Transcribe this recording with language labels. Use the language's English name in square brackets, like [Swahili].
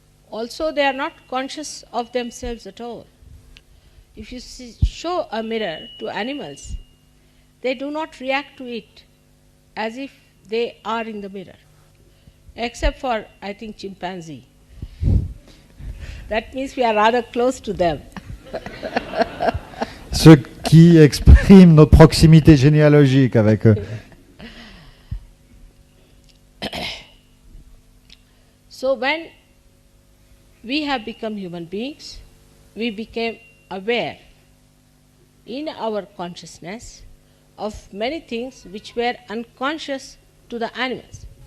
[English] Also, they are not conscious of themselves at all. If you show a mirror to animals, they do not react to it as if they are in the mirror, except for, I think, chimpanzee. That means we are rather close to them. [French] Ce qui exprime notre proximité généalogique avec eux. [English] So when we have become human beings, we became aware in our consciousness of many things which were unconscious to the animals.